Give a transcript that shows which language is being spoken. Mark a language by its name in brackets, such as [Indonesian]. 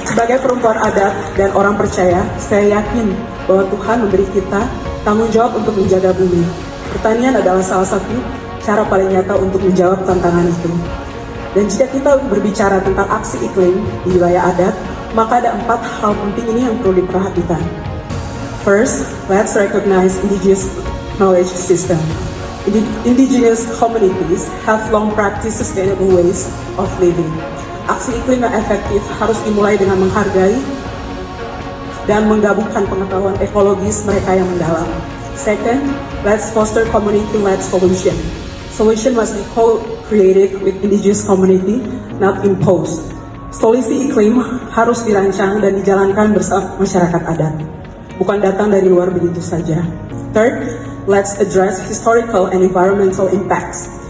[Indonesian] Sebagai perempuan adat dan orang percaya, saya yakin bahwa Tuhan memberi kita tanggung jawab untuk menjaga bumi. Pertanian adalah salah satu cara paling nyata untuk menjawab tantangan itu. Dan jika kita berbicara tentang aksi iklim di wilayah adat, maka ada 4 hal penting ini yang perlu diperhatikan. [English] First, let's recognize indigenous knowledge system. Indigenous communities have long practiced sustainable ways of living. [Indonesian] Aksi iklim yang efektif harus dimulai dengan menghargai dan menggabungkan pengetahuan ekologis mereka yang mendalam. [English] Second, let's foster community-led solution. Solution must be co-created with indigenous community, not imposed. [Indonesian] Solusi iklim harus dirancang dan dijalankan bersama masyarakat adat, bukan datang dari luar begitu saja. [English] Third, let's address historical and environmental impacts.